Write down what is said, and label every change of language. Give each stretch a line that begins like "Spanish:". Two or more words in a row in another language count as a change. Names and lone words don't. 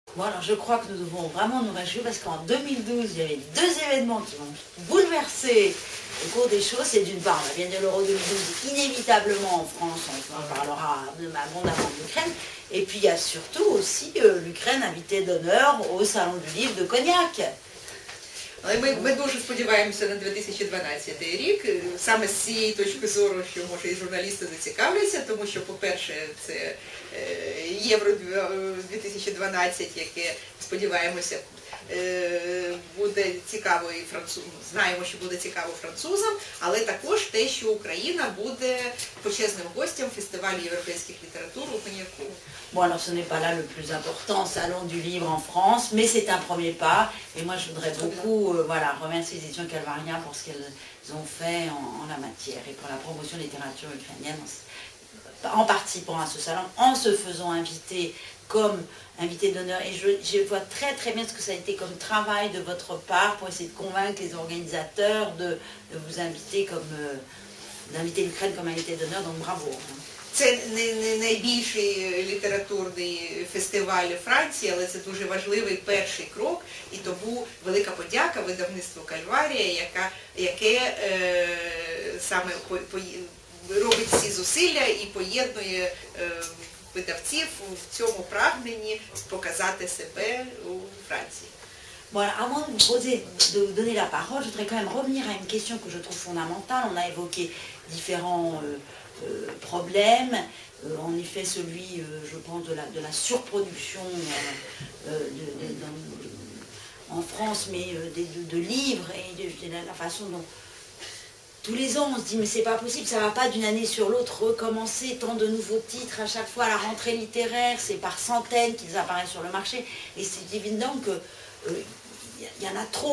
French: Bon, alors je crois que nous devons vraiment nous réjouir parce qu'en 2012, il y avait deux événements qui vont bouleverser le cours des choses. C'est d'une part, on va bien dire l'Euro 2012, inévitablement en France, on parlera abondamment de l'Ukraine. Et puis il y a surtout aussi l'Ukraine invitée d'honneur au Salon du Livre de Cognac.
Ukrainian: Але ми дуже сподіваємося на 2012 рік, саме з цієї точки зору, що, може, і журналісти зацікавляться, тому що, по-перше, це Євро 2012, яке, сподіваємося, буде цікаво і знаємо, що буде цікаво французам, але також те, що Україна буде почесним гостем фестивалю європейських літератур у Коньяку.
French: Bon, alors ce n'est pas là le plus important, Salon du Livre en France, mais c'est un premier pas. Et moi, je voudrais beaucoup remercier les éditions Calvaria pour ce qu'elles ont fait en la matière et pour la promotion de la littérature ukrainienne en participant à ce salon, en se faisant inviter comme invité d'honneur. Et je vois très très bien ce que ça a été comme travail de votre part pour essayer de convaincre les organisateurs de vous inviter d'inviter l'Ukraine comme invité d'honneur, donc bravo.
Ukrainian: Це не найбільший літературний фестиваль Франції, але це дуже важливий перший крок, і тому велика подяка видавництву Кальварія, яке саме робить всі зусилля і поєднує видавців в цьому прагненні показати себе у Франції.
French: Bon, alors, avant de vous donner la parole, je voudrais quand même revenir à une question que je trouve fondamentale. On a évoqué différents problèmes. En effet, celui, je pense, de la surproduction en France, mais de livres et de la façon dont tous les ans on se dit mais c'est pas possible, ça va pas d'une année sur l'autre recommencer, tant de nouveaux titres à chaque fois à la rentrée littéraire, c'est par centaines qu'ils apparaissent sur le marché, et c'est évident que il y en a trop.